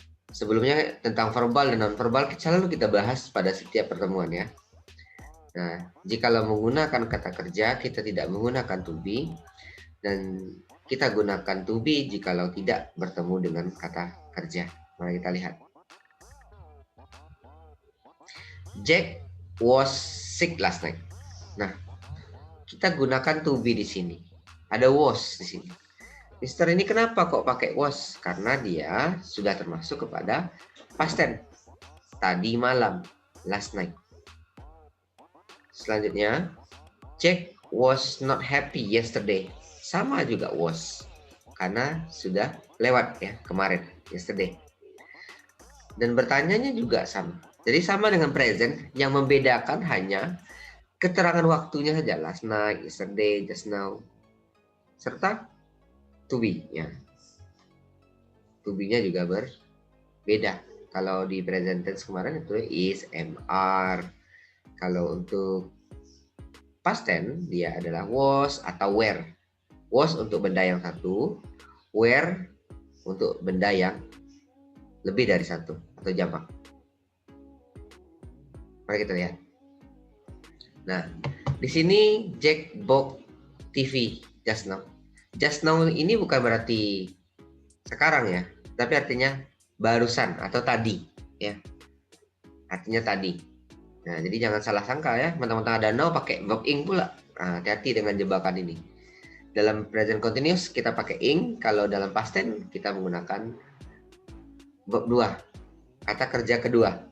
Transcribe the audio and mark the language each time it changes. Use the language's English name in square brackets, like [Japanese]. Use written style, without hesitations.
[Indonesian] Sebelumnya tentang verbal dan non-verbal selalu kita bahas pada setiap pertemuan ya. Nah, jikalau menggunakan kata kerja, kita tidak menggunakan to be, dan kita gunakan to be jikalau tidak bertemu dengan kata kerja. Mari kita lihat. [English] Jack was sick last night. [Indonesian] Nah, kita gunakan to be di sini. Ada was di sini. Mister ini kenapa kok pakai was? Karena dia sudah termasuk kepada past tense. Tadi malam, last night. [English] Selanjutnya, Jack was not happy yesterday. [Indonesian] Sama juga was. Karena sudah lewat ya, kemarin, yesterday. Dan bertanyanya juga sama. Jadi sama dengan present, yang membedakan hanya keterangan waktunya saja. [English] Last night, yesterday, just now. [Indonesian] Serta to be ya. To be-nya juga berbeda. Kalau di present tense kemarin itu is, am, are. Kalau untuk past tense dia adalah was atau were. Was untuk benda yang satu, were untuk benda yang lebih dari satu atau jamak. Mari kita lihat. Nah, di sini [English] Jack bought TV just now. [Indonesian] Just now ini bukan berarti sekarang ya, tapi artinya barusan atau tadi ya. Artinya tadi. Nah, jadi jangan salah sangka ya, mentang-mentang ada now pakai verb ing pula. Nah, hati-hati dengan jebakan ini. Dalam present continuous kita pakai ing, kalau dalam past tense kita menggunakan verb 2, kata kerja kedua.